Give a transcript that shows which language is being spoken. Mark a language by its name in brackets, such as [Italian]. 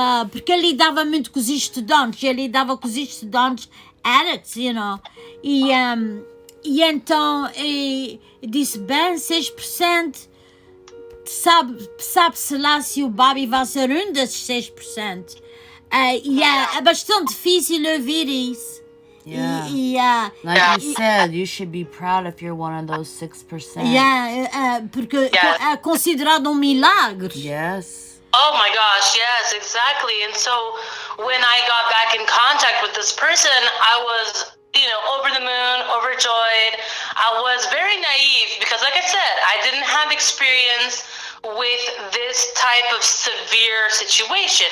[Portuguese] Porque ele lidava muito com os estudantes, addicts, e então eu disse, bem, 6%, sabe-se lá se o Bobby vai ser um desses 6%. E é bastante difícil ouvir isso. [English] Yeah. Like you said, you should be proud if you're one of those 6%. [Portuguese] Porque é considerado milagre. [English] Yes. Oh my gosh, yes, exactly. And so when I got back in contact with this person, I was, over the moon, overjoyed. I was very naive because, like I said, I didn't have experience with this type of severe situation.